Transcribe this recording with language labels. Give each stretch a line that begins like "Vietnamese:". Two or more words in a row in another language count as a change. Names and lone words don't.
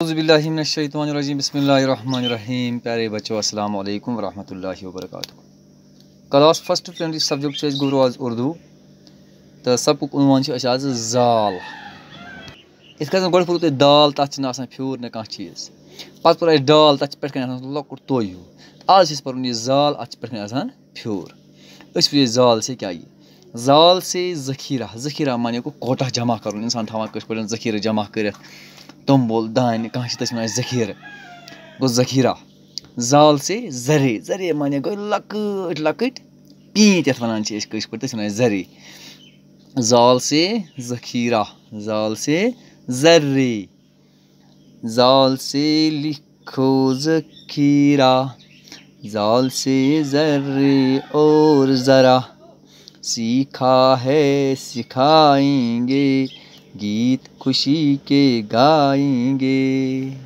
Arabic: اعوذ باللہ من الشیطان الرجیم بسم اللہ الرحمن الرحیم.
Urdu: پیارے بچوں
Arabic: السلام علیکم ورحمۃ اللہ وبرکاتہ.
English: class first primary subject
Kashmiri: گفتگو آز اردو تو سبق عنوان آز زال. یت کن گۄڈٕ پوٚروٕ تۄہہِ دال تَتھ چھِنہٕ آسان پھیوٗر نہ کانٛہہ چیٖز. پَتہٕ پوٚر اَسہِ ڈال تَتھ چھِ پٮ۪ٹھ کَنۍ آسان لۄکُٹ توٚے ہیوٗ. آز چھِ أسۍ پَرُن یہِ زال اَتھ چھِ پٮ۪ٹھ کَنۍ آسان پھیوٗر. أسۍ وٕچھو یہِ زال سے کیٛاہ یہِ زال سے ذخیرہ. ذخیرہ مانے گوٚو کوٹہ جمع کَرُن. اِنسان تھاوان کٲشِر پٲٹھۍ ذخیرٕ جمع کٔرِتھ توٚمُل دانہِ کانٛہہ چھِ تٔتھۍ وَنان ذخیرٕ گوٚو ذخیرہ. زال سے زرے. زرے مانے گوٚو لۄکٕٹۍ لۄکٕٹۍ پیٖنٛتۍ یَتھ وَنان چھِ أسۍ کٲشِر پٲٹھۍ تٔتھۍ وَنان زرے. زال سے ذخیرہ. زال سے زرے. زال سے لکھو ذخیرہ. زال سے ذرے اور ذرا.
Urdu: سیکھا ہے سکھائیں گے گیت خوشی کے گائیں گے.